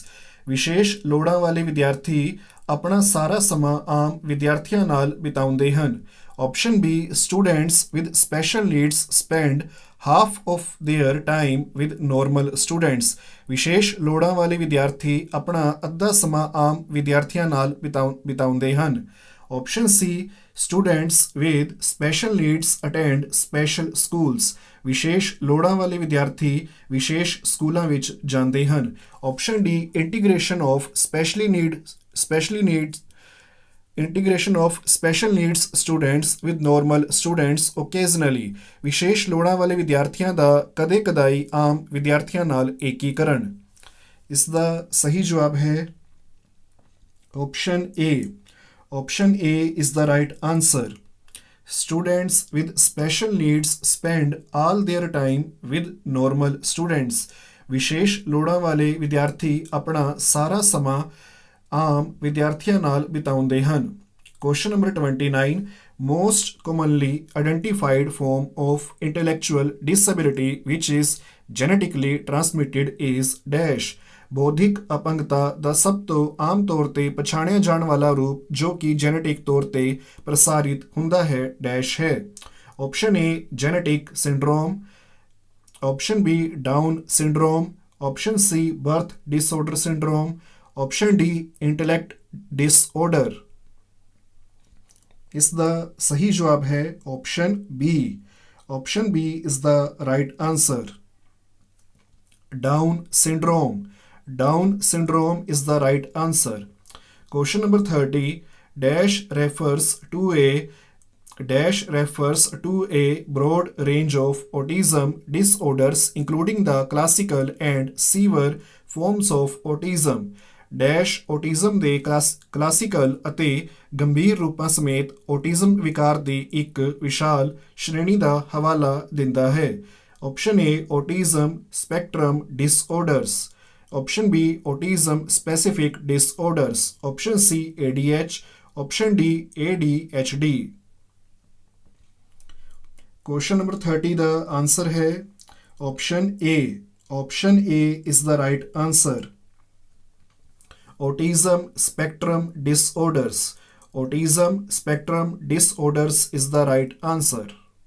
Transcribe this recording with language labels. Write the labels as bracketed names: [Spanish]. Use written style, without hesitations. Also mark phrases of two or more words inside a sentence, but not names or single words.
[Punjabi] ਵਿਸ਼ੇਸ਼ ਲੋੜਾਂ ਵਾਲੇ ਵਿਦਿਆਰਥੀ ਆਪਣਾ ਸਾਰਾ ਸਮਾਂ ਆਮ ਵਿਦਿਆਰਥੀਆਂ ਨਾਲ ਬਿਤਾਉਂਦੇ ਹਨ। [English] Option B students with special needs spend half of their time with normal students. [Punjabi] ਵਿਸ਼ੇਸ਼ ਲੋੜਾਂ ਵਾਲੇ ਵਿਦਿਆਰਥੀ ਆਪਣਾ ਅੱਧਾ ਸਮਾਂ ਆਮ ਵਿਦਿਆਰਥੀਆਂ ਨਾਲ ਬਿਤਾਉਂਦੇ ਹਨ। [English] Option C students with special needs attend special schools, [Punjabi] ਵਿਸ਼ੇਸ਼ ਲੋੜਾਂ ਵਾਲੇ ਵਿਦਿਆਰਥੀ ਵਿਸ਼ੇਸ਼ ਸਕੂਲਾਂ ਵਿੱਚ ਜਾਂਦੇ ਹਨ। [English] Option D integration of integration of special needs students with normal students occasionally, [Punjabi] ਵਿਸ਼ੇਸ਼ ਲੋੜਾਂ ਵਾਲੇ ਵਿਦਿਆਰਥੀਆਂ ਦਾ ਕਦੇ-ਕਦਾਈ ਆਮ ਵਿਦਿਆਰਥੀਆਂ ਨਾਲ ਏਕੀਕਰਨ। ਇਸ ਦਾ ਸਹੀ ਜਵਾਬ ਹੈ [English] Option A. Option A is the right answer. Students with special needs spend all their time with normal students. [Punjabi] ਵਿਸ਼ੇਸ਼ ਲੋੜਾਂ ਵਾਲੇ ਵਿਦਿਆਰਥੀ ਆਪਣਾ ਸਾਰਾ ਸਮਾਂ ਆਮ ਵਿਦਿਆਰਥੀਆਂ ਨਾਲ ਬਿਤਾਉਂਦੇ ਹਨ। [English] Question number 29, most commonly identified form of intellectual disability which is genetically transmitted is dash. [Punjabi] ਬੌਧਿਕ ਅਪੰਗਤਾ ਦਾ ਸਭ ਤੋਂ ਆਮ ਤੌਰ ਤੇ ਪਛਾਣਿਆ ਜਾਣ ਵਾਲਾ ਰੂਪ ਜੋ ਕਿ ਜੈਨੇਟਿਕ ਤੌਰ ਤੇ ਪ੍ਰਸਾਰਿਤ ਹੁੰਦਾ ਹੈ ਡੈਸ਼ ਹੈ। [English] Option A genetic syndrome, option B Down syndrome, option C birth disorder syndrome, option D intellect disorder. [Punjabi] ਇਸ ਦਾ ਸਹੀ ਜਵਾਬ ਹੈ [English] Option B. Option B is the right answer. Down syndrome, Down syndrome is the right answer. Question number 30, dash refers to a broad range of autism disorders including the classical and severe forms of autism. dash autism [Punjabi] ਦੇ ਕਲਾਸੀਕਲ ਅਤੇ ਗੰਭੀਰ ਰੂਪਾਂ ਸਮੇਤ autism ਵਿਕਾਰ ਦੀ ਇੱਕ ਵਿਸ਼ਾਲ ਸ਼੍ਰੇਣੀ ਦਾ ਹਵਾਲਾ ਦਿੰਦਾ ਹੈ। [English] Option A autism spectrum disorders, option B autism specific disorders, option C ADH, option D ADHD। question number 30 [Punjabi] ਦਾ ਆਨਸਰ ਹੈ [English] option A। option A is the right answer. autism spectrum disorders, autism spectrum disorders is the right answer.